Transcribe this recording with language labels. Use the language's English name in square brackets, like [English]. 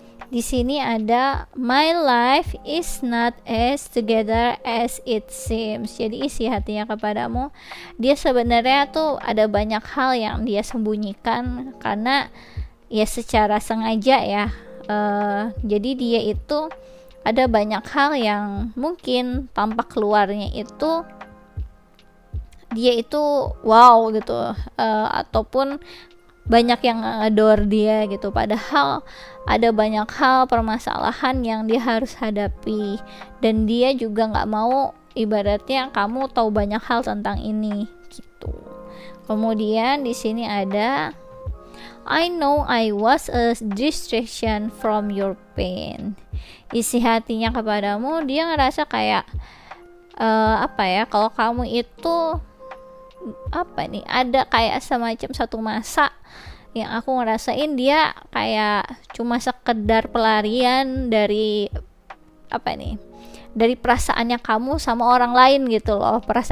[Indonesian] Di sini ada [English] my life is not as together as it seems. [Indonesian] Jadi isi hatinya kepadamu, dia sebenarnya tuh ada banyak hal yang dia sembunyikan karena ya secara sengaja ya. Jadi dia itu ada banyak hal yang mungkin tampak keluarnya itu dia itu wow gitu, ataupun banyak yang adore dia gitu, padahal ada banyak hal permasalahan yang dia harus hadapi, dan dia juga nggak mau ibaratnya kamu tahu banyak hal tentang ini gitu. Kemudian di sini ada [English] I know I was a distraction from your pain. [Indonesian] isi hatinya kepadamu, dia ngerasa kayak kalau kamu itu ada kayak semacam satu masa yang aku ngerasain dia kayak cuma sekedar pelarian dari dari perasaannya kamu sama orang lain gitu loh.